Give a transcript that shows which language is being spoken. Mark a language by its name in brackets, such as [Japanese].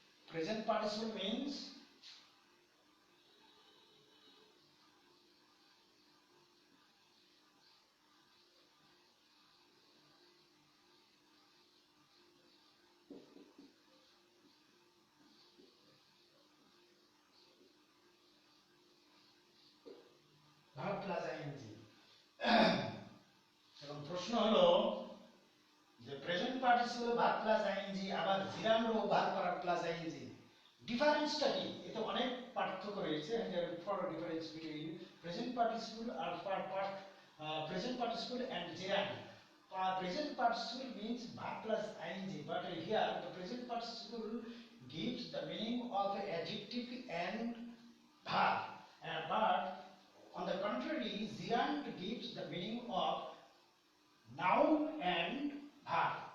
[English] Present participle means verb plus ing. [Bangla] এখন প্রশ্ন হলো যে present participle verb plus ING আবার জিরান্ডো ভার্ব প্লাস আইএনজি ডিফারেন্সটা কি? এতে অনেক পার্থক্য রয়েছে। [English] Therefore difference between present participle আর present participle and gerund. Present participle means verb plus ing, but here the present participle gives the meaning of adjective and verb, but on the contrary gerund gives the meaning of noun and verb.